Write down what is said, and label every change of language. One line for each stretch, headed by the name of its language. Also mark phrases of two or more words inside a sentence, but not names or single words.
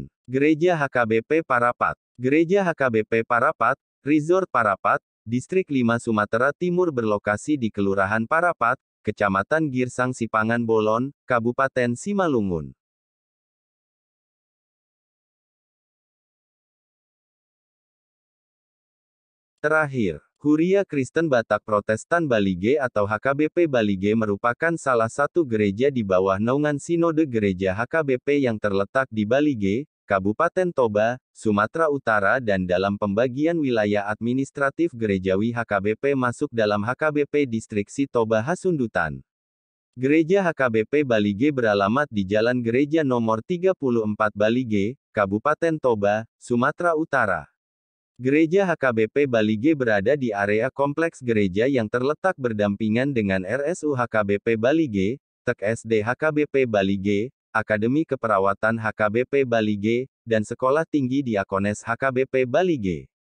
Indonesian: Gereja HKBP Parapat. Gereja HKBP Parapat, Resort Parapat, Distrik 5 Sumatera Timur berlokasi di Kelurahan Parapat, Kecamatan Girsang Sipangan Bolon, Kabupaten Simalungun. Terakhir, Huria Kristen Batak Protestan Balige atau HKBP Balige merupakan salah satu gereja di bawah naungan Sinode Gereja HKBP yang terletak di Balige, Kabupaten Toba, Sumatera Utara dan dalam pembagian wilayah administratif gerejawi HKBP masuk dalam HKBP Distriksi Toba Hasundutan. Gereja HKBP Balige beralamat di Jalan Gereja Nomor 34 Balige, Kabupaten Toba, Sumatera Utara. Gereja HKBP Balige berada di area kompleks gereja yang terletak berdampingan dengan RSU HKBP Balige, TEK SD HKBP Balige, Akademi Keperawatan HKBP Balige, dan Sekolah Tinggi Diakones HKBP Balige.